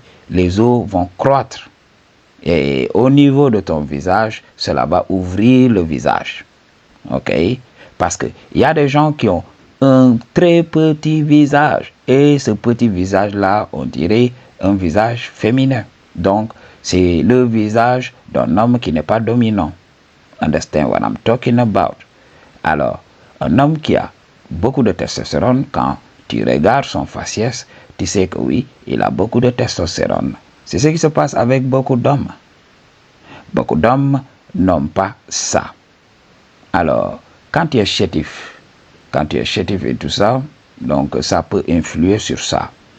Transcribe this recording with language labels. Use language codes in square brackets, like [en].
[fr] Les os vont croître. Et au niveau de ton visage, cela va ouvrir le visage. Ok? Parce qu'il y a des gens qui ont un très petit visage. Et ce petit visage-là, on dirait un visage féminin. Donc, c'est le visage d'un homme qui n'est pas dominant. [en] Understand what I'm talking about? [fr] Alors, un homme qui a beaucoup de testostérone, quand tu regardes son faciès, tu sais que oui, il a beaucoup de testostérone. C'est ce qui se passe avec beaucoup d'hommes. Beaucoup d'hommes n'ont pas ça. Alors, quand tu es chétif et tout ça, donc ça peut influer sur ça.